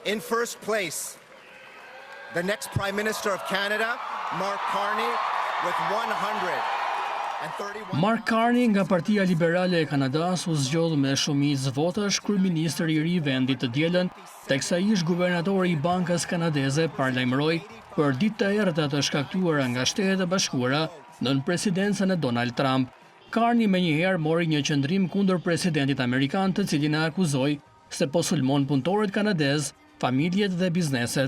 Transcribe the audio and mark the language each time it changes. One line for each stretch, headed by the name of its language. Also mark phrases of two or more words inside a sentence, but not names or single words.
English: In first place, the next Prime Minister of Canada, Mark Carney, with 131.
Albanian: Mark Carney nga Partia Liberale e Kanadas u zgjodh me shumicë votash kryeministri i ri i vendit të dielën, teksa ish guvernatori i Bankës Kanadeze paralajmëroi për ditë të errëta të shkaktuara nga Shtetet e Bashkuara nën presidencën e Donald Trump. Carney menjëherë mori një qëndrim kundër presidentit amerikan, të cilin e akuzoi se po sulmon punëtorët kanadez, familjet dhe bizneset.